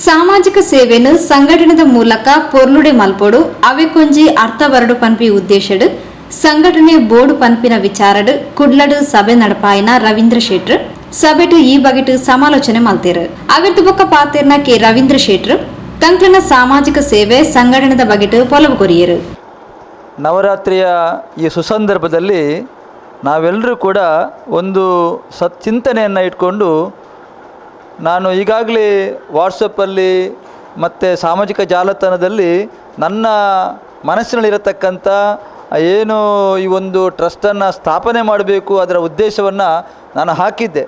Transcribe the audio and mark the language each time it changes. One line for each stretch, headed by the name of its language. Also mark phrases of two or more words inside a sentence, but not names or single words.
Tulu: ಸಾಮಾಜಿಕ ಸೇವೆಯನ್ನು ಸಂಘಟನೆದ ಮೂಲಕ ಪೊರ್ಲುಡೆ ಮಲ್ಪೊಡು ಅವೆಕೊಂಜಿ ಅರ್ಥವರಡು ಪನ್ಪಿ ಉದ್ದೇಶಡು ಸಂಘಟನೆ ಬೋರ್ಡು ಪನ್ಪಿನ ವಿಚಾರಡು ಕುಡ್ಲಡು ಸಭೆ ನಡಪಾಯಿನ ರವೀಂದ್ರ ಶೆಟ್ರು ಸಭೆಟು ಈ ಬಗೆಟು ಸಮಾಲೋಚನೆ ಮಲ್ತೇರು ಅವಿರ್ದು ಬೊಕ್ಕ ಪಾತೇರ್ನ ಕೆ ರವೀಂದ್ರ ಶೆಟ್ರು ತಂಕ್ಲನ ಸಾಮಾಜಿಕ ಸೇವೆ ಸಂಘಟನೆದ ಬಗೆಟು ಪೊಲವು ಕೊರಿಯರು.
Kannada: ನವರಾತ್ರಿಯ ಈ ಸುಸಂದರ್ಭದಲ್ಲಿ ನಾವೆಲ್ಲರೂ ಕೂಡ ಒಂದು ಚಿಂತನೆಯನ್ನು ಇಟ್ಕೊಂಡು ನಾನು ಈಗಾಗಲೇ ವಾಟ್ಸಪ್ಪಲ್ಲಿ ಮತ್ತು ಸಾಮಾಜಿಕ ಜಾಲತಾಣದಲ್ಲಿ ನನ್ನ ಮನಸ್ಸಿನಲ್ಲಿರತಕ್ಕಂಥ ಏನು ಈ ಒಂದು ಟ್ರಸ್ಟನ್ನು ಸ್ಥಾಪನೆ ಮಾಡಬೇಕು ಅದರ ಉದ್ದೇಶವನ್ನು ನಾನು ಹಾಕಿದ್ದೆ.